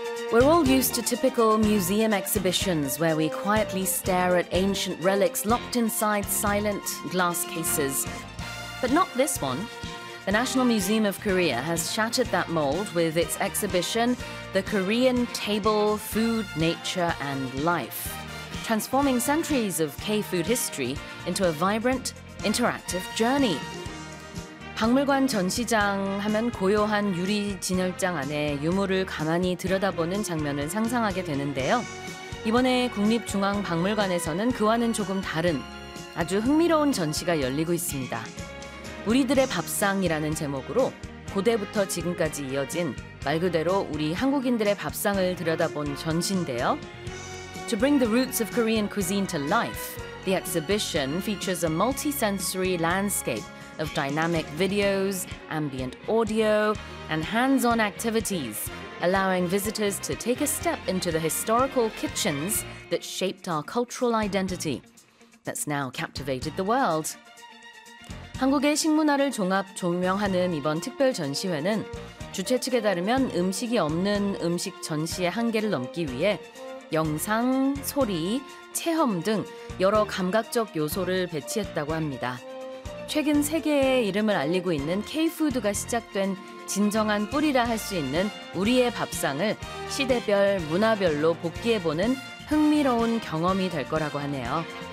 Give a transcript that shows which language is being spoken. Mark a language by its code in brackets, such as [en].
[en] We're all used to typical museum exhibitions where we quietly stare at ancient relics locked inside silent glass cases. But not this one. The National Museum of Korea has shattered that mold with its exhibition, The Korean Table, Food, Nature and Life, transforming centuries of K-food history into a vibrant, interactive journey. [ko] 박물관 전시장 하면 고요한 유리 진열장 안에 유물을 가만히 들여다보는 장면을 상상하게 되는데요. 이번에 국립중앙박물관에서는 그와는 조금 다른 아주 흥미로운 전시가 열리고 있습니다. 우리들의 밥상이라는 제목으로 고대부터 지금까지 이어진 말 그대로 우리 한국인들의 밥상을 들여다본 전시인데요. [en] To bring the roots of Korean cuisine to life, the exhibition features a multi-sensory landscape of dynamic videos, ambient audio, and hands-on activities, allowing visitors to take a step into the historical kitchens that shaped our cultural identity that's now captivated the world. [ko] 한국의 식문화를 종합 조명하는 이번 특별 전시회는 주최 측에 따르면 음식이 없는 음식 전시의 한계를 넘기 위해 영상, 소리, 체험 등 여러 감각적 요소를 배치했다고 합니다. 최근 세계에 이름을 알리고 있는 K-푸드가 시작된 진정한 뿌리라 할 수 있는 우리의 밥상을 시대별, 문화별로 복기해보는 흥미로운 경험이 될 거라고 하네요.